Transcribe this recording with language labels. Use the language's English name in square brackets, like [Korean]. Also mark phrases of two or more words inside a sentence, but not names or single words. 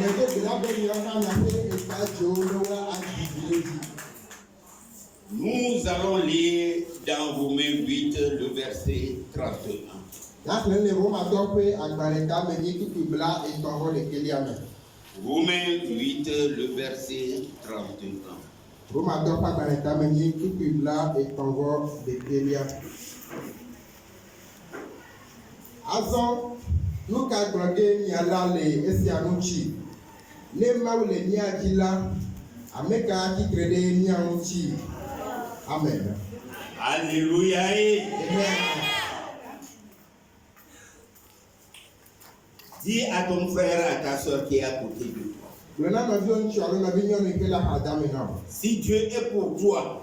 [French] Nous allons lire dans Romains 8 le verset 31. Romains 8 le verset 31. [Ewe] Azɔ nuka gblɔge miala le esia ŋuti ne Mawu le mía dzi la ame ka tsitre ɖe mía ŋuti. [French] Amen. Alléluia. Amen. Dis à ton frère, à ta soeur qui est à côté de toi. Si Dieu est pour toi,